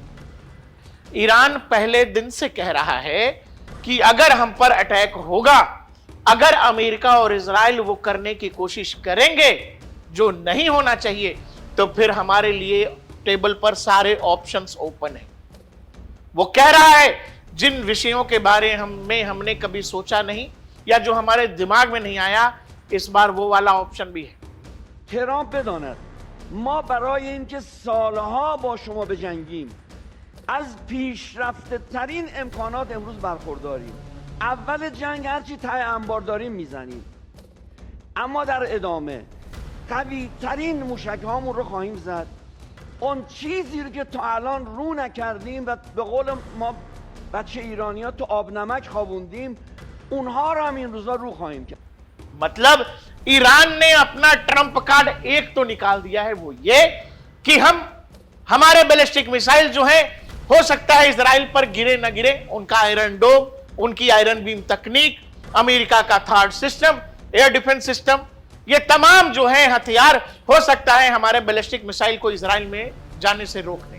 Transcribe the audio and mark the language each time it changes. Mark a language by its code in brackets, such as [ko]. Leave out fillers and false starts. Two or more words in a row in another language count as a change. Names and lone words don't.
[hi] ईरान पहले दिन से कह रहा है कि अगर हम पर अटैक होगा, अगर अमेरिका और इजराइल वो करने की कोशिश करेंगे जो नहीं होना चाहिए, तो फिर हमारे लिए टेबल पर सारे [en] options open [hi] है। वो कह रहा है जिन विषयों के बारे में हमने कभी सोचा नहीं या जो हमारे दिमाग में नहीं आया, इस बार वो वाला ऑप्शन भी है। [fa] ترامپ بداند ما برای اینکه سالها با شما بجنگیم از پیشرفته ترین امکانات امروز برخورداریم. اول جنگ هرچی ته انبار داریم میزنیم، اما در ادامه قوی ترین موشک هامون رو خواهیم زد. اون چیزی رو که تا الان رو نکردیم و به قول ما بچه ایرانی ها تو آب نمک خوابوندیم، اونها رو هم این روزا رو خواهیم کرد. [hi] मतलब ईरान ने अपना [en] trump card [hi] एक तो निकाल दिया है, वो ये कि हमारे [en] ballistic missile [hi] जो है, हो सकता है इजराइल पर गिरे न गिरे, उनका आयरन डोम, उनकी आयरन बीम तकनीक, अमेरिका का [en] third system, air defence system, [hi] ये तमाम जो है हथियार हो सकता है हमारे [en] ballistic missile [hi] को इजराइल में जाने से रोकने।